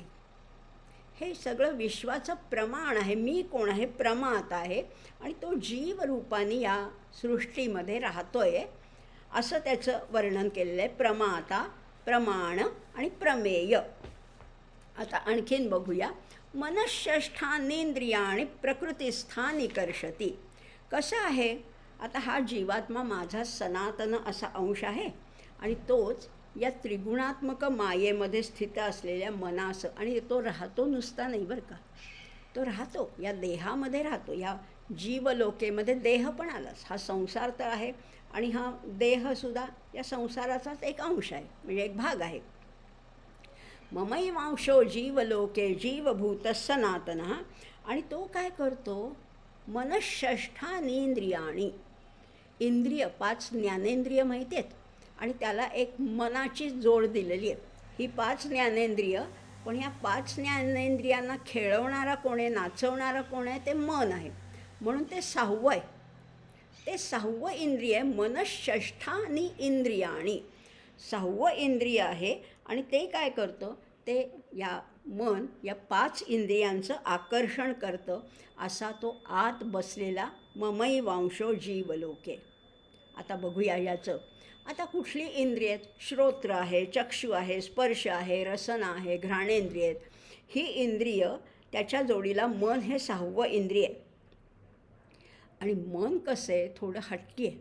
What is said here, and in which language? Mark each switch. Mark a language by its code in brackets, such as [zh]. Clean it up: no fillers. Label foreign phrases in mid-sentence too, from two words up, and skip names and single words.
[mr] हे सगळं विश्वाचं प्रमाण आहे. मी कोण आहे? प्रमाता आहे आणि तो जीवरूपाने या सृष्टीमध्ये राहतो आहे, असं त्याचं वर्णन केलेलं आहे. प्रमाता, प्रमाण आणि प्रमेय. आता आणखीन बघूया. [sa] मनश्रेष्ठानींद्रियाणि प्रकृतिस्थानि कर्षति. [mr] कसं आहे? आता हा जीवात्मा माझा सनातन असा अंश आहे आणि तोच या त्रिगुणात्मक मायेमध्ये स्थित असलेल्या मनास, आणि तो राहतो नुसता नाही बरं का, तो राहतो या देहामध्ये राहतो, या जीवलोकेमध्ये देह पण आलाच. हा संसार तर आहे आणि हा देहसुद्धा या संसाराचाच एक अंश आहे, म्हणजे एक भाग आहे. [sa] ममैवांशो जीवलोके जीवभूतः सनातनः. [mr] आणि तो काय करतो, मनःषष्ठानींद्रियाणी, इंद्रिय 5 ज्ञानेंद्रिय माहिती आहेत आणि त्याला एक मनाची जोड दिलेली आहे. ही 5 ज्ञानेंद्रिय, पण ह्या 5 ज्ञानेंद्रियांना खेळवणारा कोण आहे, नाचवणारा कोण आहे, ते मन आहे. म्हणून ते 6वं आहे. ते 6वं इंद्रिय [sa] मनःषष्ठानी इंद्रियाणी, [mr] 6वं इंद्रिय आहे. आणि ते काय करतं, ते या मन या 5 इंद्रियांचं आकर्षण करतं. असा तो आत बसलेला [sa] ममैवांशो जीवलोके. [mr] आता बघूया याचं. आता कुठली इंद्रिय आहेत? श्रोत्र आहे, चक्षु आहे, स्पर्श आहे, रसना आहे, घ्राणेंद्रिय आहेत. ही इंद्रिय, त्याच्या जोडीला मन हे 6वं इंद्रिय आहे. आणि मन कसं आहे, थोडं हट्टी आहे.